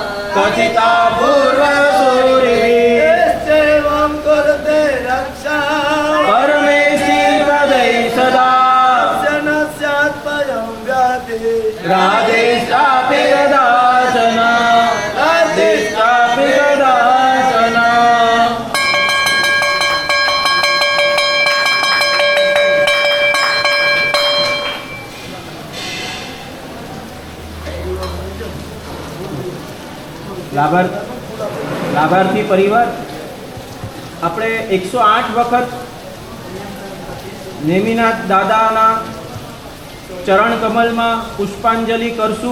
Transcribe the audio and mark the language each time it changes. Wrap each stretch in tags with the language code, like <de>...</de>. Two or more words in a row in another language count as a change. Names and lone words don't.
<sa>कथिता पूर्वसूरिभिः सेवं कुरुते रक्षा परमेष्टि पदै सदा न स्यात् भयं व्याधिः राधेशापि कदाचन राधेशापि कदाचन</sa> <gu>લાભાર્થી પરિવાર આપણે 108 વખત નેમિનાથ દાદાના ચરણ કમલમાં પુષ્પાંજલિ કરશું.</gu>